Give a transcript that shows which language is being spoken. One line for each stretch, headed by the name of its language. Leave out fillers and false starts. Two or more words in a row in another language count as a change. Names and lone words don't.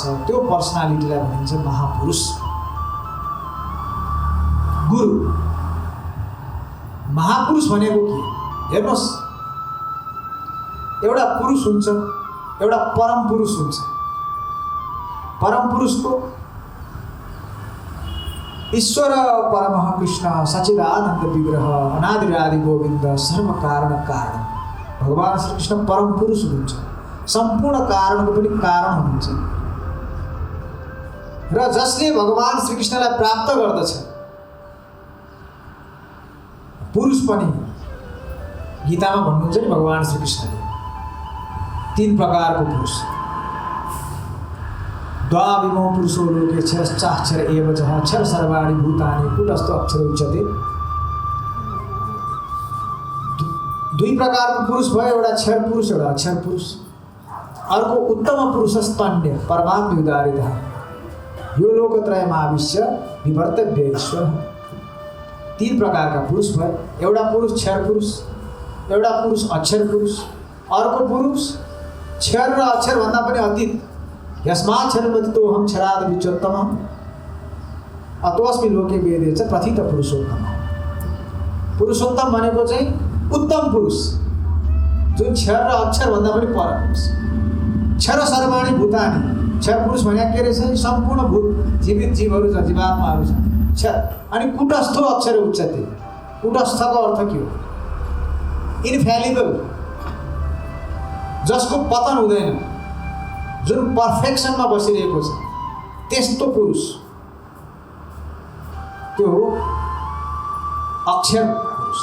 Nepali: त्यो पर्सनालिटीलाई भनिन्छ महापुरुष, गुरु। महापुरुष भनेको के? हेर्नुहोस्, एउटा पुरुष हुन्छ, एउटा परम पुरुष हुन्छ। परम पुरुषको
Sanskrit: ईश्वर परमः कृष्ण सच्चिदानन्द विग्रह अनादिरादि गोविन्द सर्व कारण कारण,
Nepali: भगवान् श्रीकृष्ण परम पुरुष हुनुहुन्छ, सम्पूर्ण कारणको पनि कारण हुनुहुन्छ। र जसले भगवान् श्रीकृष्णलाई प्राप्त गर्दछ, पुरुष पनि गीतामा भन्नुहुन्छ नि भगवान् श्रीकृष्णले 3 प्रकारको पुरुष।
Sanskrit: द्वाविमो पुरुषो लोके क्षरश्चाक्षर एव च अक्षर सर्वाणि भूतानि कूटस्थ अक्षर उच्यते।
Nepali: 2 प्रकारको पुरुष भयो, एउटा क्षर पुरुष, एउटा अक्षर पुरुष।
Sanskrit: अर्को उत्तम पुरुषस्तन्य परमात्म उदारितः यो लोकत्रयमाविश्य विवर्तव्य ईश्वर।
Nepali: 3 प्रकारका पुरुष भयो, एउटा पुरुष क्षर पुरुष, एउटा पुरुष अक्षर पुरुष, अर्को पुरुष क्षर र अक्षर भन्दा पनि अतीत।
Sanskrit: यस्माक्षरमतितोऽहं क्षराद विच्युत्तमः अतोऽस्मि लोके वेदे च प्रथित पुरुषोत्तम।
Nepali: पुरुषोत्तम भनेको चाहिँ उत्तम पुरुष, जुन क्षर र अक्षर भन्दा पनि पर पुरुष।
Sanskrit: क्षर सर्वाणि भूतानि,
Nepali: क्षर पुरुष भने के रहेछ? सम्पूर्ण भूत जीवित जीवहरू छ, जीवात्माहरू छ, क्षर। अनि
Sanskrit: कूटस्थो अक्षर उच्यते।
Nepali: कूटस्थको अर्थ के हो? इन्फ्यालिबल, जसको पतन हुँदैन, जुन पर्फेक्सनमा बसिरहेको छ, त्यस्तो पुरुष त्यो हो अक्षर पुरुष।